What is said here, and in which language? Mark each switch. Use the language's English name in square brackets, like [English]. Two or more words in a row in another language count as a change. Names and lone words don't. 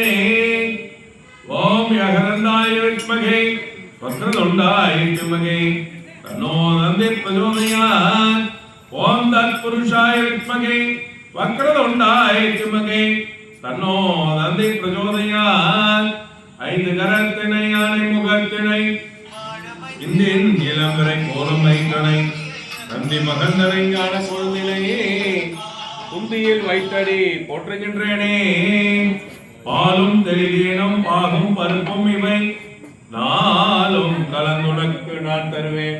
[Sanskrit] ओम यगनंदाय विद्महे वक्रतुंडाय धीमहि तन्नो दन्ति प्रचोदयात्। ओम तत्पुरुषाय विद्महे वक्रतुंडाय धीमहि तन्नो दन्ति प्रचोदयात्। [Tamil] ஐந்து கரத்தினை யானை முகத்தினை இந்தின் இளம்பரை கோலம் வைத்தனை நந்தி மகந்தனை ஞான பொழுதிலேயே குந்தியில் வைத்தடி போற்றுகின்றேனே। பாலும் தெளிவீனும் பாகும் பருப்பும் இவை நாளும் கலந்துனக்கு நான் தருவேன்।